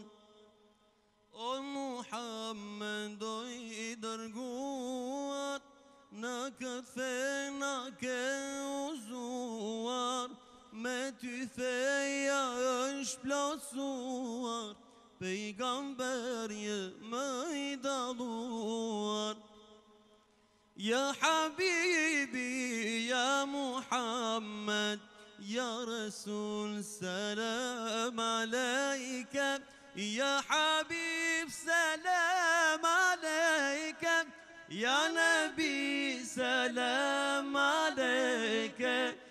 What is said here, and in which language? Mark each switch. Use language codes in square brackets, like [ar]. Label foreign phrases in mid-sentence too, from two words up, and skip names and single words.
[sq] O Muhammed o i dërguar, në këtë fena ke uzuar, me ty feja është plotësuar, pejgamberje më i dalluar. [ar] يا حبيبي يا محمد يا رسول سلام عليك. يا حبيب سلام عليك. يا نبي سلام عليك.